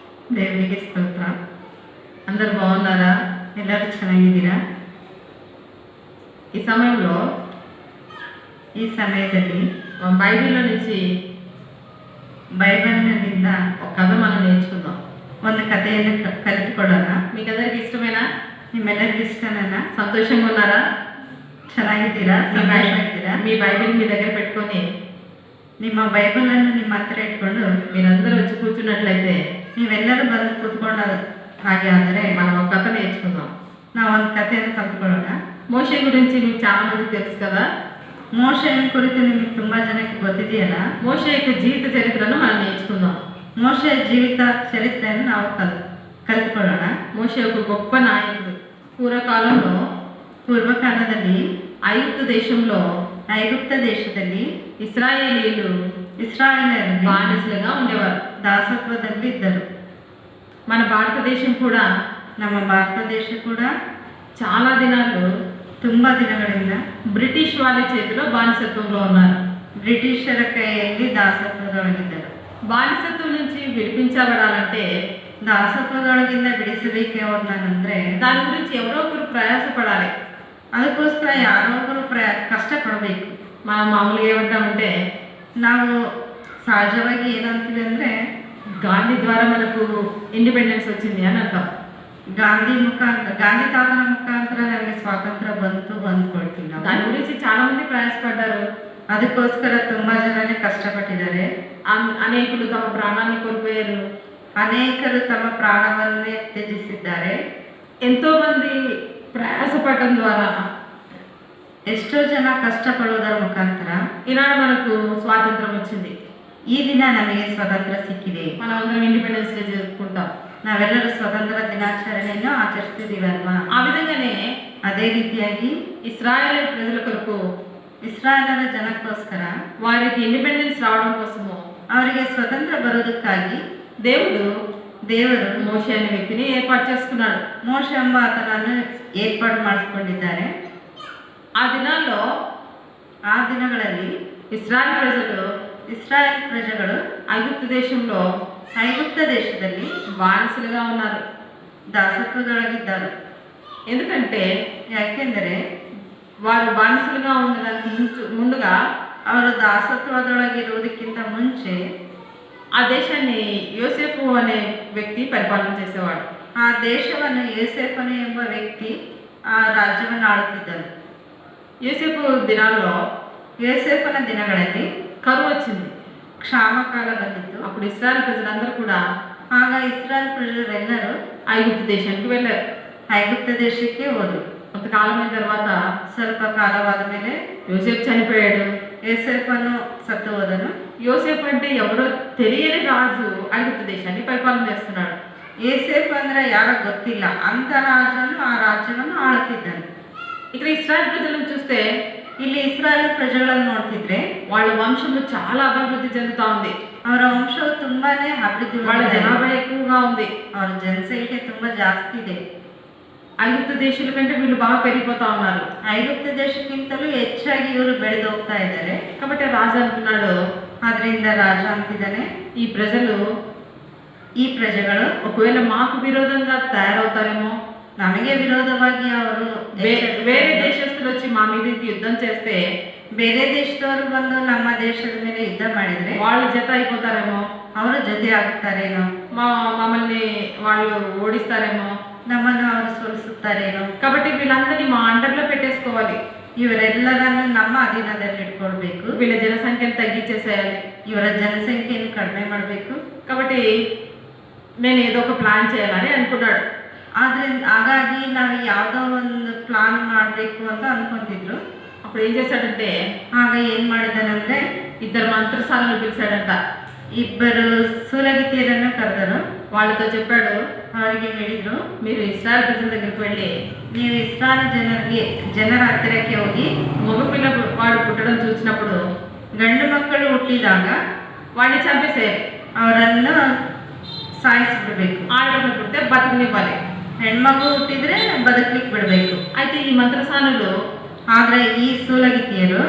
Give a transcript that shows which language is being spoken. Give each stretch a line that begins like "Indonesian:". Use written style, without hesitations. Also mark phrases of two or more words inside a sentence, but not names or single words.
Telugu: దేవునికి స్తోತ್ರ. అందరు బాగున్నారా?
Kannada: ಎಲ್ಲರೂ ಚೆನ್ನಾಗಿದ್ದೀರಾ?
Telugu: ఈ సమయంలో
Kannada: ಈ ಸಮಯದಲ್ಲಿ
Telugu: బైబిల్లో నుంచి
Kannada: ಬೈಬಲ್ನಿಂದ
Telugu: ఒక కథ మనం నేర్చుకుందాం.
Kannada: ಒಂದು ಕಥೆಯನ್ನು ಕಲಿತುಕೊಳ್ಳೋಣ.
Telugu: మీకు అందరికి ఇష్టమేనా?
Kannada: ನಿಮ್ಮೆಲ್ಲರಿಗೂ ಇಷ್ಟನಾ?
Telugu: సంతోషంగా ఉన్నారా?
Kannada: ಚೆನ್ನಾಗಿದ್ದೀರಾ? ಸಂತೋಷವಾಗಿದ್ದೀರಾ?
Telugu: మీ బైబిల్ మీ దగ్గర పెట్టుకొని
Kannada: ನಿಮ್ಮ ಬೈಬಲನ್ನು ನಿಮ್ಮ ಹತ್ರ ಇಟ್ಕೊಂಡು
Telugu: మీరందరూ వచ్చి కూర్చున్నట్లయితే
Kannada: ನೀವೆಲ್ಲರೂ ಬಂದು ಕೂತ್ಕೊಳ್ಳೋದು ಹಾಗೆ ಆದರೆ
Telugu: మనం ఒక కథ నేర్చుకుందాం.
Kannada: ನಾವು ಒಂದು ಕಥೆಯನ್ನು ಕಲಿತುಕೊಳ್ಳೋಣ.
Telugu: మోషే గురించి మీకు చాలా మందికి తెలుసు కదా.
Kannada: ಮೋಶೆಯ ಕುರಿತು ನಿಮಗೆ ತುಂಬ ಜನಕ್ಕೆ ಗೊತ್ತಿದೆಯಲ್ಲ.
Telugu: మోషే యొక్క జీవిత చరిత్రను మనం నేర్చుకుందాం.
Kannada: ಮೋಶೆಯ ಜೀವಿತ ಚರಿತ್ರೆಯನ್ನು ನಾವು ಕಲಿತುಕೊಳ್ಳೋಣ.
Telugu: మోషే ఒక గొప్ప నాయకుడు. పూర్వకాలದಲ್ಲಿ ఐగుప్తు
Kannada: ದೇಶದಲ್ಲಿ
Telugu: ఇశ్రాయేలీలు
Kannada: ಇಸ್ರಾಯೇಲರು
Telugu: బానిసలుగా ఉండేవారు.
Kannada: దాసత్వದಲ್ಲಿ ಇದ್ದರು.
Telugu: మన భారతదేశం కూడా
Kannada: ನಮ್ಮ ಭಾರತ ದೇಶ ಕೂಡ
Telugu: చాలా దినాలు
Kannada: ತುಂಬ ದಿನಗಳಿಂದ
Telugu: బ్రిటిష్ వాళ్ళ చేతిలో బానిసత్వంలో ఉన్నారు.
Kannada: ಬ್ರಿಟಿಷರ ಕೈಯಲ್ಲಿ ದಾಸತ್ವದೊಳಗಿದ್ದರು.
Telugu: బానిసత్వం నుంచి విడిపించబడాలంటే
Kannada: ದಾಸತ್ವದೊಳಗಿಂದ ಬಿಡಿಸಬೇಕೆ ಅವ್ರನ್ನಂದ್ರೆ
Telugu: దాని గురించి ఎవరో ఒకరు ప్రయాసపడాలి.
Kannada: ಅದಕ್ಕೋಸ್ಕರ ಯಾರೋ ಒಬ್ಬರು ಕಷ್ಟಪಡಬೇಕು.
Telugu: మనం మామూలుగా ఏమంటామంటే
Kannada: ನಾವು సహజವಾಗಿ ಏನಂತೀವಿ ಅಂದರೆ
Telugu: గాంధీ ద్వారా మనకు ఇండిపెండెన్స్ వచ్చింది అని అంటాం.
Kannada: ಗಾಂಧಿ ತಾತನ ಮುಖಾಂತರ ನಮಗೆ ಸ್ವಾತಂತ್ರ್ಯ ಬಂತು ಅಂದ್ಕೊಳ್ತೀವಿ ನಾವು.
Telugu: దాని గురించి చాలా మంది ప్రయాసపడ్డారు.
Kannada: ಅದಕ್ಕೋಸ್ಕರ ತುಂಬಾ ಜನನೇ ಕಷ್ಟಪಟ್ಟಿದ್ದಾರೆ.
Telugu: అనేకులు తమ ప్రాణాన్ని కోల్పోయారు.
Kannada: ಅನೇಕರು ತಮ್ಮ ಪ್ರಾಣವನ್ನೇ ತ್ಯಜಿಸಿದ್ದಾರೆ.
Telugu: ఎంతో మంది ప్రయాసపడటం ద్వారా
Kannada: ಎಷ್ಟೋ ಜನ ಕಷ್ಟಪಡುವುದರ ಮುಖಾಂತರ
Telugu: ఈనాడు మనకు స్వాతంత్రం వచ్చింది.
Kannada: ಈ ದಿನ ನಮಗೆ ಸ್ವಾತಂತ್ರ್ಯ ಸಿಕ್ಕಿದೆ.
Telugu: మనం అందరం
English: Independence Day
Telugu: జరుపుకుంటాం.
Kannada: ನಾವೆಲ್ಲರೂ ಸ್ವಾತಂತ್ರ್ಯ ದಿನಾಚರಣೆಯನ್ನು ಆಚರಿಸ್ತಿದ್ದೀವಲ್ವಾ?
Telugu: ఆ విధంగానే
Kannada: ಅದೇ ರೀತಿಯಾಗಿ
Telugu: ఇశ్రాయేల్ ప్రజల కొరకు
Kannada: ಇಸ್ರಾಯೇಲರ ಜನಕ್ಕೋಸ್ಕರ
Telugu: వారికి ఇండిపెండెన్స్ రావడం కోసము
Kannada: ಅವರಿಗೆ ಸ್ವತಂತ್ರ ಬರೋದಕ್ಕಾಗಿ ದೇವರು
Telugu: మోషే అనే వ్యక్తిని ఏర్పాటు చేసుకున్నాడు.
Kannada: ಮೋಶೆ ಎಂಬ ಆತನನ್ನು ಏರ್ಪಾಡು ಮಾಡಿಕೊಂಡಿದ್ದಾರೆ.
Telugu: ఆ
Kannada: ದಿನಗಳಲ್ಲಿ
Telugu: ఇస్రాయేల్ ప్రజలు ఐగుప్తు దేశದಲ್ಲಿ బానిసలుగా ఉన్నారు,
Kannada: దాసత్వದೊಳಗಿದ್ದರು.
Telugu: ఎందుకంటే
Kannada: ಯಾಕೆಂದರೆ
Telugu: వారు బానిసలుగా ఉండడానికి ముందుగా
Kannada: ಅವರು దాసత్వದೊಳಗಿರುವುದಕ್ಕಿಂತ ಮುಂಚೆ
Telugu: ఆ దేశాన్ని యోసేపు అనే వ్యక్తి పరిపాలన చేసేవాడు.
Kannada: ಆ ದೇಶವನ್ನು ಯೋಸೇಫನು ಎಂಬ ವ್ಯಕ್ತಿ ಆ ರಾಜ್ಯವನ್ನು ಆಳುತ್ತಿದ್ದನು. ಯೋಸೇಫನ ದಿನಗಳಲ್ಲಿ
Telugu: కరువు వచ్చింది,
Kannada: క్షామకాಲ ಬಂದಿತ್ತು.
Telugu: అప్పుడు ఇశ్రాయేల్ ప్రజలందరూ కూడా
Kannada: ಆಗ ಇಸ್ರಾಯೇಲ್ ಪ್ರಜರೆಲ್ಲರೂ
Telugu: ఐగుప్తు దేశానికి వెళ్ళారు.
Kannada: ಐಗುಪ್ತ ದೇಶಕ್ಕೆ ಹೋದರು.
Telugu: కొంతకాలం అయిన తర్వాత
Kannada: ಸ್ವಲ್ಪ ಕಾಲವಾದ ಮೇಲೆ
Telugu: యోసేపు చనిపోయాడు.
Kannada: ಯೋಸೇಫನು ಸತ್ತು ಹೋದನು.
Telugu: యోసేపు అంటే ఎవరో తెలియని రాజు ఐగుప్తు దేశాన్ని పరిపాలన చేస్తున్నాడు.
Kannada: ಯೋಸೇಫ್ ಅಂದ್ರೆ ಯಾರೋ ಗೊತ್ತಿಲ್ಲ ಅಂತ ರಾಜನು ಆ ರಾಜ್ಯವನ್ನು ಆಳುತ್ತಿದ್ದನು.
Telugu: ఇక్కడ ఇశ్రాయేల్ ప్రజలను చూస్తే,
Kannada: ಇಲ್ಲಿ ಇಸ್ರಾಯೇಲ್ ಪ್ರಜೆಗಳನ್ನು ನೋಡ್ತಿದ್ರೆ
Telugu: వాళ్ళ వంశము చాలా అభివృద్ధి చెందుతా ఉంది.
Kannada: ಅವರ ವಂಶವು ತುಂಬಾನೇ ಅಭಿವೃದ್ಧಿ,
Telugu: వాళ్ళ జనాభా ఎక్కువగా ఉంది,
Kannada: ಅವರ ಜನಸಂಖ್ಯೆ ತುಂಬಾ ಜಾಸ್ತಿ ಇದೆ.
Telugu: ఐగుప్తు దేశాల కంటే వీళ్ళు బాగా పెరిగిపోతా ఉన్నారు.
Kannada: ಐಗುಪ್ತ ದೇಶಕ್ಕಿಂತಲೂ ಹೆಚ್ಚಾಗಿ ಇವರು ಬೆಳೆದು ಹೋಗ್ತಾ ಇದ್ದಾರೆ.
Telugu: కాబట్టి రాజు అంటున్నాడు,
Kannada: ಆದ್ರಿಂದ ರಾಜ ಅಂತಿದ್ದಾನೆ, ಈ ಪ್ರಜೆಗಳು
Telugu: ఒకవేళ మాకు విరోధంగా తయారవుతారేమో,
Kannada: ನಮಗೆ ವಿರೋಧವಾಗಿ ಅವರು
Telugu: వేరే దేశస్తులు వచ్చి మా మీదకి యుద్ధం చేస్తే,
Kannada: ಬೇರೆ ದೇಶದವರು ಬಂದು ನಮ್ಮ ದೇಶದ ಮೇಲೆ ಯುದ್ಧ ಮಾಡಿದ್ರೆ
Telugu: వాళ్ళు జత అయిపోతారేమో,
Kannada: ಅವರು ಜೊತೆ ಆಗುತ್ತಾರೇನೋ,
Telugu: మమ్మల్ని వాళ్ళు ఓడిస్తారేమో,
Kannada: ನಮ್ಮನ್ನು ಅವರು ಸೋಲಿಸುತ್ತಾರೇನೋ.
Telugu: కాబట్టి వీళ్ళందరినీ మా అండర్లో పెట్టేసుకోవాలి,
Kannada: ಇವರೆಲ್ಲರನ್ನು ನಮ್ಮ ಅಧೀನದಲ್ಲಿ ಇಟ್ಕೊಳ್ಬೇಕು,
Telugu: వీళ్ళ జనసంఖ్యను తగ్గించేసేయాలి,
Kannada: ಇವರ ಜನಸಂಖ್ಯೆಯನ್ನು ಕಡಿಮೆ ಮಾಡಬೇಕು.
Telugu: కాబట్టి నేను ఏదో ఒక ప్లాన్ చేయాలని అనుకున్నాడు.
Kannada: ಹಾಗಾಗಿ ನಾವು ಯಾವುದೋ ಒಂದು ಪ್ಲಾನ್ ಮಾಡಬೇಕು ಅಂತ ಅನ್ಕೊಂತಿದ್ರು.
Telugu: అప్పుడు ఏం చేశాడంటే,
Kannada: ಆಗ ಏನ್ ಮಾಡಿದಾನಂದ್ರೆ
Telugu: ఇద్దరు మంత్రసాలను పిలిచాడంట.
Kannada: ಇಬ್ಬರು ಸೂಲಗಿತ್ತಿಯರನ್ನು ಕರೆದರು.
Telugu: వాళ్ళతో చెప్పాడు,
Kannada: ಅವರಿಗೆ ಹೇಳಿದ್ರು,
Telugu: మీరు ఇశ్రాయేల్ ప్రజల దగ్గరికి వెళ్ళి
Kannada: ನೀವು ಇಸ್ರಾಯೇಲ್ ಜನರ ಹತ್ತಿರಕ್ಕೆ ಹೋಗಿ
Telugu: మగపిల్ల వాడు పుట్టడం చూసినప్పుడు
Kannada: ಗಂಡು ಮಕ್ಕಳು ಹುಟ್ಟಿದಾಗ
Telugu: వాడిని చంపేసేయాలి,
Kannada: ಅವರನ್ನು ಸಾಯಿಸಿಬಿಡ್ಬೇಕು.
Telugu: ఆడపిల్ల పుడితే బతుకునివ్వాలి.
Kannada: ಹೆಣ್ಮಗು ಹುಟ್ಟಿದ್ರೆ ಬದುಕಲಿಕ್ಕೆ ಬಿಡಬೇಕು.
Telugu: అయితే ఈ మంత్రసానులు
Kannada: ಆದ್ರೆ ಈ ಸೂಲಗಿತ್ತಿಯರು